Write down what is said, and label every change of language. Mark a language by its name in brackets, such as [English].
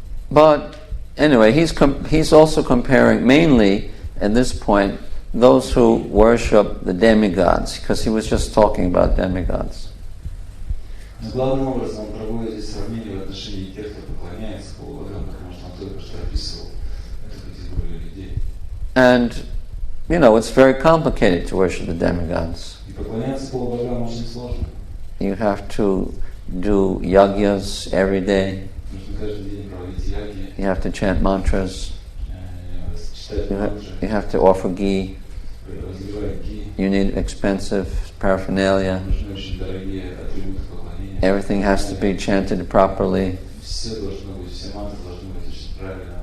[English] But anyway, he's also comparing mainly at this point those who worship the demigods, because he was just talking about demigods. [Russian] Главным образом он проводит здесь сравнение в отношении тех, кто поклоняется полубогам, потому что он только что описывал эту категорию людей. [English] And, you know, it's very complicated to worship the demigods. [Russian] И поклоняться полубогам очень сложно. [English] You have to do yagyas every day. [Russian] Нужно каждый день проводить яги. [English] You have to chant mantras. [Russian] Читать мантры. [English] You have to offer ghee. [Russian] Разливать ги. [English] You need expensive paraphernalia. [Russian] Нужны очень дорогие атрибуты поклонения. [English] Everything has to be chanted properly. [Russian] Все должно быть, все мантры должны быть очень правильно